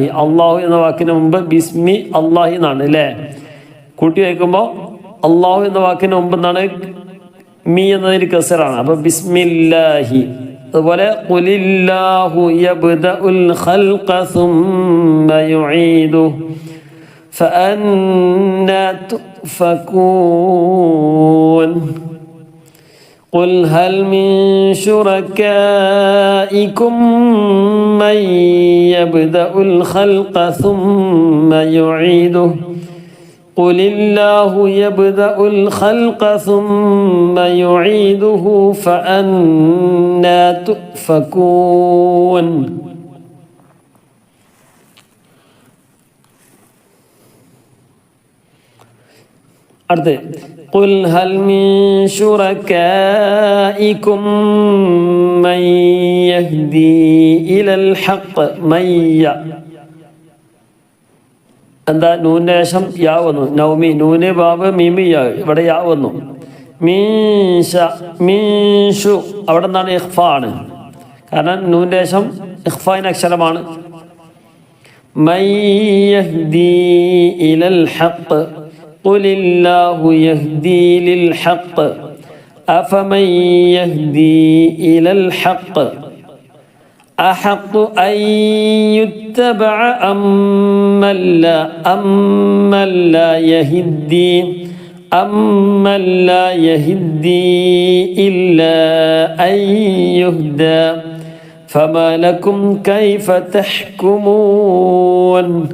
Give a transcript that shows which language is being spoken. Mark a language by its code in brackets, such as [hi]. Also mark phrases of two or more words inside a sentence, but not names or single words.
[ml] അള്ളാഹു എന്ന വാക്കിന് മുമ്പ് [ar] بسم الله [ml] എന്നാണ് അല്ലേ? കൂട്ടി വയ്ക്കുമ്പോൾ അള്ളാഹു എന്ന വാക്കിന് മുമ്പ് എന്താണ്? മീ എന്നതിന് കസറാണ്. അപ്പോൾ ബിസ്മില്ലാഹി. [ar] അതുപോലെ قل الله يبدأ الخلق ثم يعيده فأنى تؤفكون قل هل من شركائكم من يبدأ الخلق ثم يعيده قل الله يبدأ الخلق ثم يعيده فأنى تؤفكون. അടുത്ത് قل هل من شركائكم من يهدي إلى الحق من. [ml] എന്താ? നൂനിന് ശേഷം യാ വന്നു. നൗമി നൂന് ബാബ് മീമി യാ. ഇവിടെ യാ വന്നു. മീൻഷു അവിടെ നിന്നാണ് ഇഖ്ഫ ആണ്. കാരണം നൂനിന് ശേഷം ഇഖ്ഫായിൻ്റെ അക്ഷരമാണ്. [ar] من يهدي إلى الحق قل الله يهدي للحق أفمن يهدي إلى الحق أحق أن يتبع أمن لا يهدي إلا أن يهدى فما لكم كيف تحكمون